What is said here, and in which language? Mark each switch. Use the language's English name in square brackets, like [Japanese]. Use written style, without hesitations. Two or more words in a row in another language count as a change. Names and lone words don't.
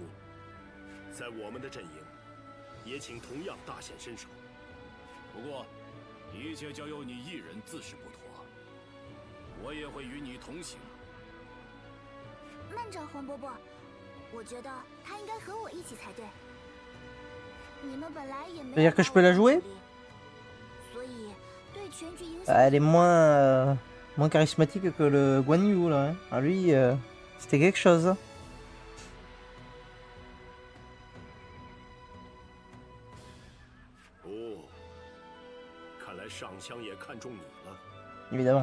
[Chinese] 在我们的阵营，也请同样大显身手。不过，一切交由你一人自是不妥，我也会与你同行。慢着，黄伯伯，我觉得他应该和我一起才对。你们本来也没有。 [French] C'est-à-dire que je peux la jouer? Elle est moins charismatique que le Guan Yu là. Hein. Ah, lui, c'était quelque chose. Évidemment.